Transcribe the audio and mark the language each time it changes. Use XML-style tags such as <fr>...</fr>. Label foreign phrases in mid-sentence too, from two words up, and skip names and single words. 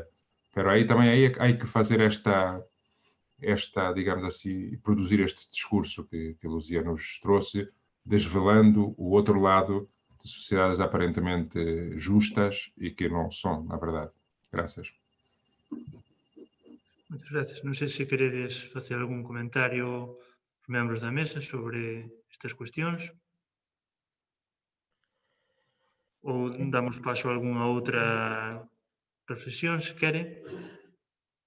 <pt>Mas aí também há que fazer esta, digamos assim, produzir este discurso que a Luzia nos trouxe, desvelando o outro lado de sociedades aparentemente justas e que não são, na verdade. Graças.</pt> <es>Muchas gracias.</es> <gl>Non sei se queredes facer algún comentario os membros da mesa sobre estas cuestións ou damos paso a algunha outra reflexión, se quere.</gl>